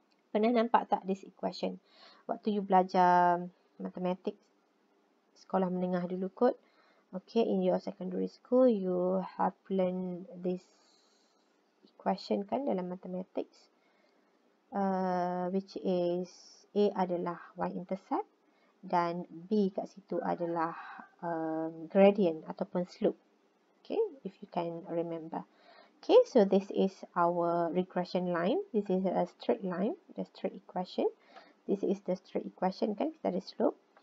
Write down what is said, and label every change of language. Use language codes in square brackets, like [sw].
[ms] Pernah nampak tak [en] this equation? [ms] Waktu you belajar mathematics, sekolah menengah dulu kot. [en] Okay, in your secondary school, you have learned this equation [ms] kan dalam [en] mathematics. Which is A [ms] adalah [en] y-intercept [ms] dan [en] B [ms] kat situ adalah [en] gradient [ms] ataupun [en] slope. Okay, if you can remember. Okay, so this is our regression line. This is a straight line, the straight equation. This is the straight equation [ms] kan, kita ada [en] slope.